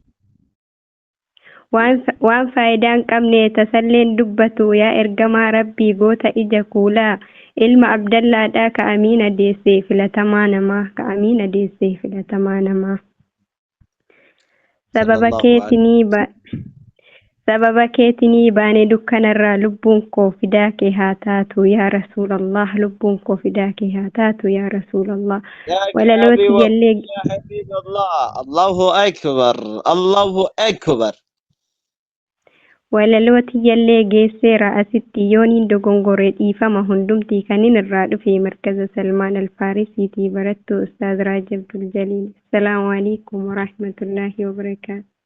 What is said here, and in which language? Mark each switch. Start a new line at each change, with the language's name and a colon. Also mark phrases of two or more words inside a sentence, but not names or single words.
Oromo: waan faayidaan qabne tasalleen dubbatu yaa ergamaa rabbii goota ija kuulaa ilma abdallaadhaa ka amiina deessee filatamaa namaa sababa keetinii baane dukkanarraa lubbuun koo fidaa kee haa taatu
Arabic: يا رسول الله
Oromo: lubbuun koo fidaa kee haa taatu
Arabic: يا رسول الله
Oromo: walalooti jallee
Arabic: يا حبيب الله الله أكبر الله أكبر
Oromo: walalooti jallee geesseera asitti yooniin dogongoree dhiifama hundumtii kanin irraa dhufe markaza salmaan alfaarisiitii barattuu ustaaz raajab duljaliil
Arabic: السلام عليكم ورحمة الله وبركاته